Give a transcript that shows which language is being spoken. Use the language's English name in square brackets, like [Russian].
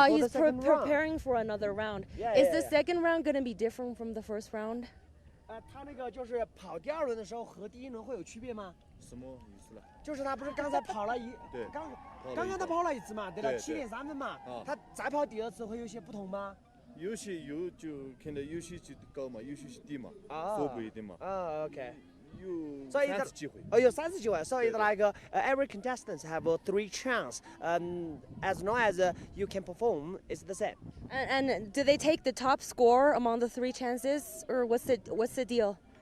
[English] He's preparing for another round. Is the second round going to be different from the first round? [Chinese] 他那个就是跑第二轮的时候和第一轮会有区别吗？什么意思呢？就是他不是刚才跑了对，刚刚他跑了一次嘛，得了7.3分嘛，他再跑第二次会有些不同吗？有些就看到有些就高嘛，有些是低嘛，啊，说不一定嘛。啊 ，OK。有所以 3次机会。有3次机会。 [English] So it's like every contestant have 3 chance. As long as you can perform, it's the same. And do they take the top score among the 3 chances, or what's the deal?